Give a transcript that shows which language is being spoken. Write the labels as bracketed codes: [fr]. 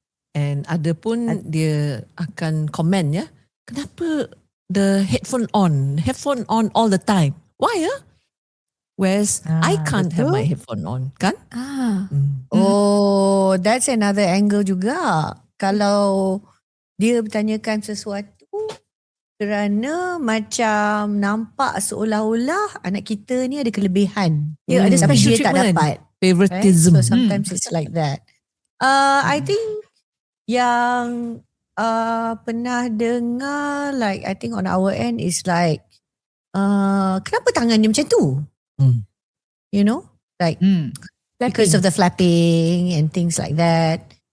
[en] And [ms] ada pun dia akan komen kenapa [en] the headphone on all the time? Why Whereas I can't have my headphone on, kan? Oh, that's another angle juga. [ms] Kalau dia bertanyakan sesuatu kerana macam nampak seolah-olah anak kita ni ada kelebihan. Ada special dia tak dapat. [en] Favoritism. Right? So sometimes it's like that. I think [ms] yang pernah dengar, [en] like I think on our end is like, [ms] kenapa tangan dia macam tu? [en] You know? Like because of the flapping and things like that.